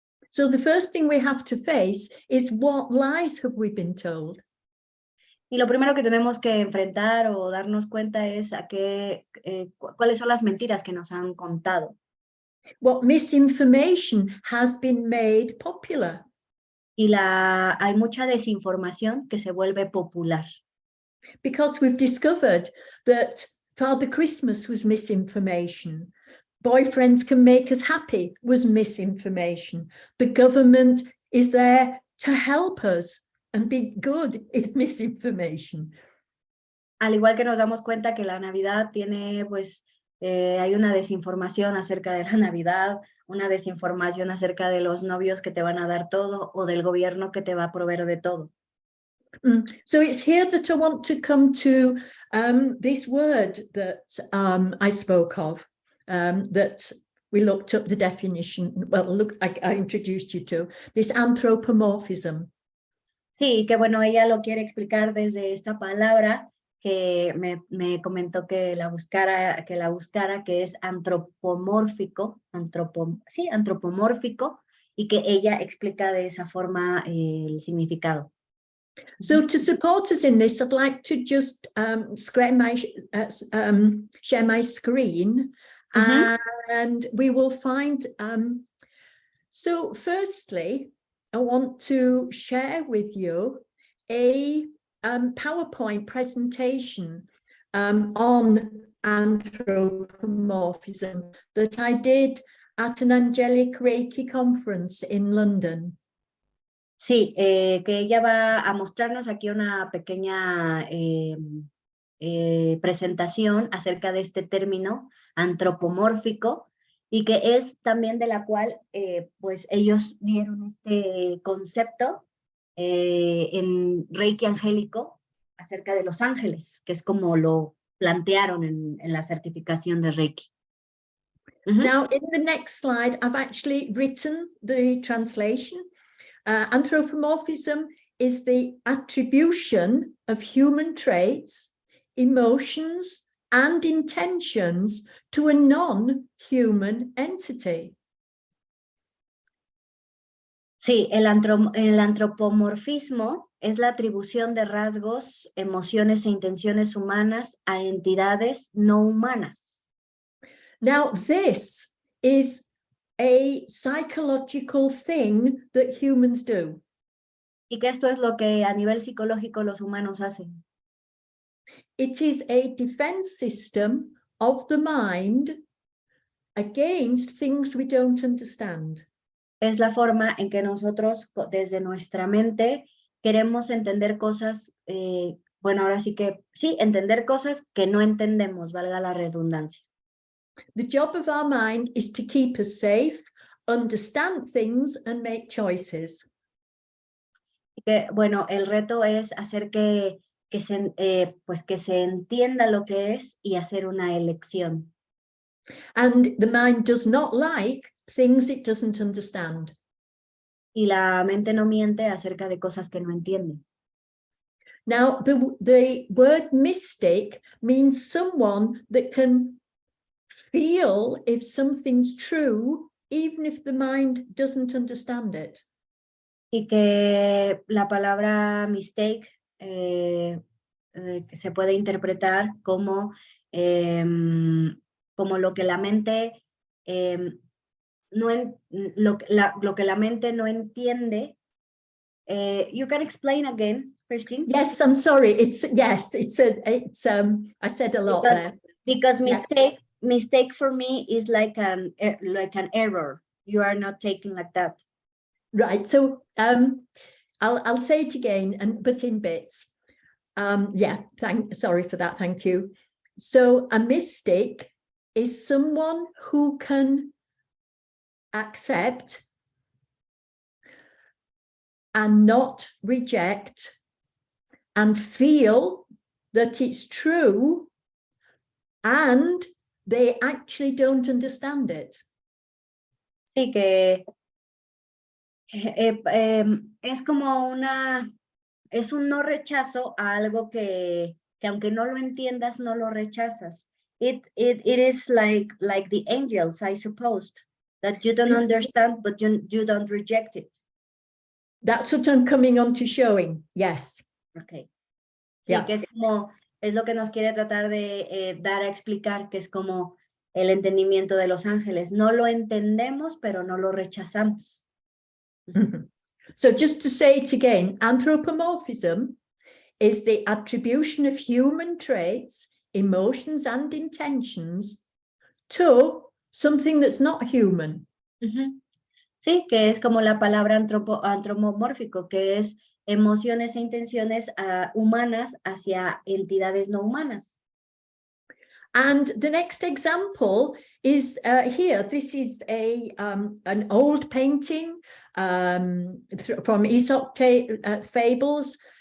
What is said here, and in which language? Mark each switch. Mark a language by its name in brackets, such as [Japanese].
[English] So the first thing we have to face is what lies have we been told? [Spanish] Y lo primero que tenemos que enfrentar o darnos cuenta es cuáles son las mentiras que nos han contado. [English] What misinformation has been made popular? [Spanish] Y hay mucha desinformación que se vuelve popular. [English] Because we've discovered that Father Christmas was misinformation. Boyfriends can make us happy was misinformation. The government is there to help us and be good is misinformation. [Spanish] Al igual que nos damos cuenta que la Navidad tiene, pues, hay una desinformación acerca de la Navidad, una desinformación acerca de los novios que te van a dar todo o del gobierno que te va a proveer de todo. [English] So it's here that I want to come to this word that I spoke of, that we looked up the definition. Well, look, I introduced you to this anthropomorphism. [Spanish] Sí, que bueno, ella lo quiere explicar desde esta palabra que me comentó que la buscara, que es antropomórfico, antropomórfico, y que ella explica de esa forma el significado. [English] So to support us in this, I'd like to just share my screen, and we will find. So firstly, I want to share with you a PowerPoint presentation on anthropomorphism that I did at an Angelic Reiki conference in London. [Spanish] Sí, que ella va a mostrarnos aquí una pequeña presentación acerca de este término antropomórfico y que es también de la cual pues ellos dieron este concepto en Reiki angélico acerca de los ángeles, que es como lo plantearon en la certificación de Reiki. [English] Now, in the next slide, I've actually written the translation. Anthropomorphism is the attribution of human traits, emotions, and intentions to a non-human entity. [Spanish] Sí, el antropomorfismo es la atribución de rasgos, emociones e intenciones humanas a entidades no humanas. [English] Now, this is a psychological thing that humans do. [Spanish] Y que esto es lo que a nivel psicológico los humanos hacen. [English] It is a defense system of the mind against things we don't understand. [Spanish] Es la forma en que nosotros, desde nuestra mente, queremos entender cosas, bueno, ahora sí que, sí, entender cosas que no entendemos, valga la redundancia. [English] The job of our mind is to keep us safe, understand things, and make choices. [Spanish] Que, bueno, el reto es hacer pues que se entienda lo que es y hacer una elección. [English] And the mind does not like things it doesn't understand. [Spanish] Y la mente no miente acerca de cosas que no entiende. [English] Now, the word mystic means someone that can feel if something's true, even if the mind doesn't understand it. [Spanish] Y que la palabra mistake se puede interpretar como, como lo que la mente lo que la mente no entiende. [English] You can explain again, Christine? Yes, I'm sorry. I said a lot there. Because mistake for me is like an error. You are not taking like that. Right. So I'll say it again, but in bits. Sorry for that. Thank you. So a mystic is someone who can accept and not reject and feel that it's true, and they actually don't understand it. [Spanish] Sí, que es como es un no rechazo a algo que aunque no lo entiendas, no lo rechazas. [English] It is like the angels, I suppose, that you don't understand, but you don't reject it. That's what I'm coming on to showing, yes. [Spanish] Okay. Sí, [English] Yeah. [Spanish] que es lo que nos quiere tratar de dar a explicar, que es como el entendimiento de los ángeles. No lo entendemos, pero no lo rechazamos. [English] So just to say it again, anthropomorphism is the attribution of human traits, emotions, and intentions to something that's not human. [Spanish] Sí, que es como la palabra antropomórfico, que es emociones e intenciones humanas hacia entidades no humanas. [English] And the next example is here. This is an old painting from Aesop fables.